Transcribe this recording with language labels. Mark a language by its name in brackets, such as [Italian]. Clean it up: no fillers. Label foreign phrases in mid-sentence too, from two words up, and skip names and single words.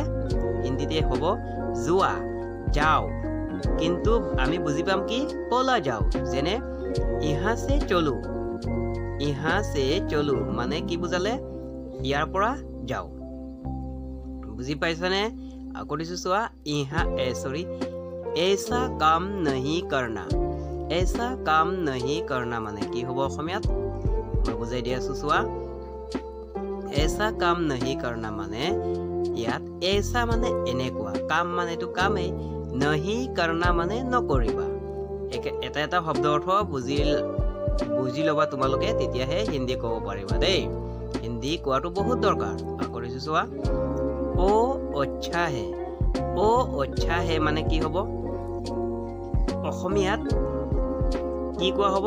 [Assamese] হিন্দীতে হ'ব যোৱা, যাও। কিন্তু আমি বুজি পাম কি? বলা যাও। যেনে [Hindi] यहाँ से चलो [Assamese] মানে কি বুজালে? ইয়াৰ পৰা যাও। বুজি পাইছানে? আকৌ দিছোঁ চোৱা, [Hindi] ऐसा काम नहीं करना [Assamese] মানে কি হ'ব অসমীয়াত? মই বুজাই দি আছো চোৱা। [Hindi] ऐसा काम नहीं करना [Assamese] মানে ইয়াত ऐसा মানে এনেকুৱা, কাম মানে এইটো কামেই, [Hindi] नहीं करना [Assamese] মানে নকৰিবা। এটা শব্দ অৰ্থ বুজি ল'বা তোমালোকে, তেতিয়াহে হিন্দী ক'ব পাৰিবা দেই। হিন্দী কোৱাটো বহুত দৰকাৰ। আকৌ দিছোঁ চোৱা, [Hindi] ओ अच्छा है [Assamese] মানে কি হ'ব? অসমীয়াত কি কোৱা হ'ব?